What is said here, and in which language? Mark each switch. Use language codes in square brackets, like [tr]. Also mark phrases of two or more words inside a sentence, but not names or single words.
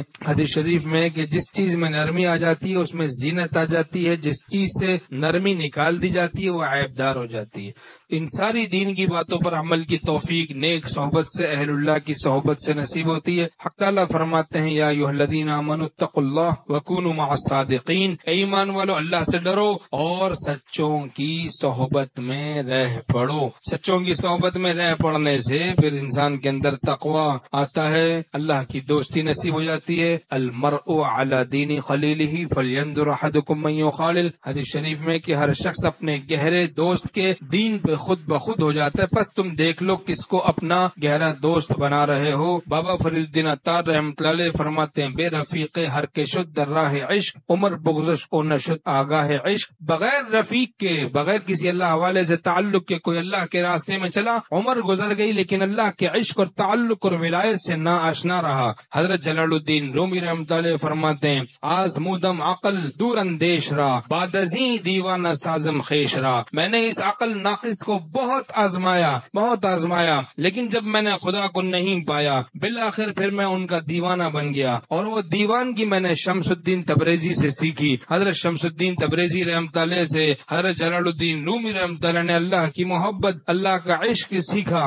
[ur] حدیث شریف میں کہ جس چیز میں نرمی آ جاتی ہے اس میں زینت آ جاتی ہے، جس چیز سے نرمی نکال دی جاتی ہے وہ عیبدار ہو جاتی ہے۔ ان ساری دین کی باتوں پر عمل کی توفیق نیک صحبت سے، اہل اللہ کی صحبت سے نصیب ہوتی ہے۔ حق تعالیٰ فرماتے ہیں [ar] یا ایھا الذین آمنوا اتقوا اللہ وکونوا مع الصادقین، [ur] اے ایمان والو اللہ سے ڈرو اور سچوں کی صحبت میں رہ پڑو۔ سچوں کی صحبت میں رہ پڑنے سے پھر انسان کے اندر تقوی آتا ہے، اللہ کی دوستی نصیب ہو جاتی ہے۔ [ar] المرء علی دین خلیلہ فلینظر احدکم من یخالل، [ur] حدیث شریف میں کہ ہر شخص اپنے گہرے دوست کے دین پہ خود بخود ہو جاتا ہے، پس تم دیکھ لو کس کو اپنا گہرا دوست بنا رہے ہو۔ بابا فرید الدین عطار رحمۃ اللہ علیہ فرماتے ہیں [fa] بے رفیق ہر کے شد در راہ عشق، عمر بغزش کو نشد آگاہ عشق، [ur] بغیر رفیق کے، بغیر کسی اللہ حوالے سے تعلق کے کوئی اللہ کے راستے میں چلا، عمر گزر گئی لیکن اللہ کے عشق اور تعلق اور ولایت سے نا آشنا رہا. حضرت جلال الدین رومی رحمۃ اللہ فرماتے ہیں [fa] آزمودم عقل دور اندیش را بعد ازیں دیوانہ سازم خیش را. [ur] میں نے اس عقل ناقص کو بہت آزمایا لیکن جب میں نے خدا کو نہیں پایا بالآخر پھر میں ان کا دیوانہ بن گیا. اور وہ دیوانگی میں نے شمس الدین تبریزی سے سیکھی. حضرت شمس الدین تبریزی رحمۃ اللہ سے حضرت جلال الدین رومی رحمۃ اللہ نے اللہ کی محبت اللہ کا عشق سیکھا.